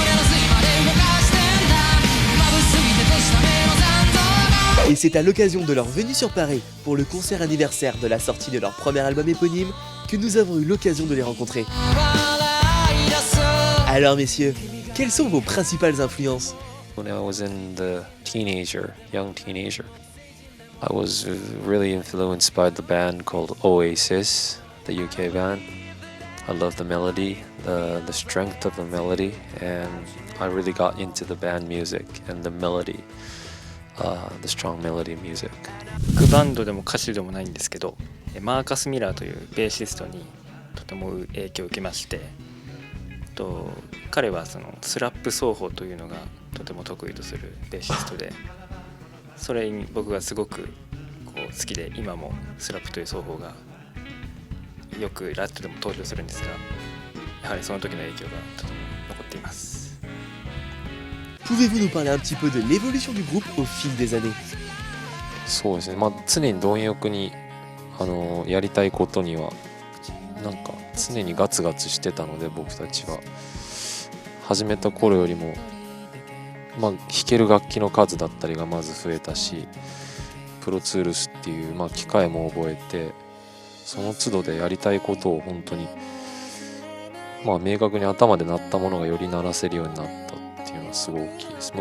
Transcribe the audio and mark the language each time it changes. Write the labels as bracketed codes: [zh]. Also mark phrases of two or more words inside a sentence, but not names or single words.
[fr] Et c'est à l'occasion de leur venue sur Paris pour le concert anniversaire de la sortie de leur premier album éponyme que nous avons eu l'occasion de les rencontrer. Alors messieurs, quelles sont vos principales influences? [en] When I was young teenager, I was really influenced by the band called Oasis, the UK band. I love the melody, the strength of the melody, and I really got into the band music and the melody, the strong melody music. [ja] バンドでも歌手でもないんですけど、マーカス・ミラーというベーシストにとても影響を受けまして、彼はそのスラップ奏法というのがとても得意とするベーシストで、それに僕がすごく好きで、今もスラップという奏法がよくラットでも登場するんですが、やはりその時の影響がとても残っています。 [fr] Pouvez-vous nous parler un petit peu de l'évolution du groupe au fil des années? [ja] そうですね、常に貪欲にやりたいことにはなんか常にガツガツしてたので、僕たちは始めた頃よりも弾ける楽器の数だったりがまず増えたし、プロツールスっていう機械も覚えて、その都度でやりたいことを本当に明確に頭で鳴ったものがより鳴らせるようになったっていうのはすごい大きいです。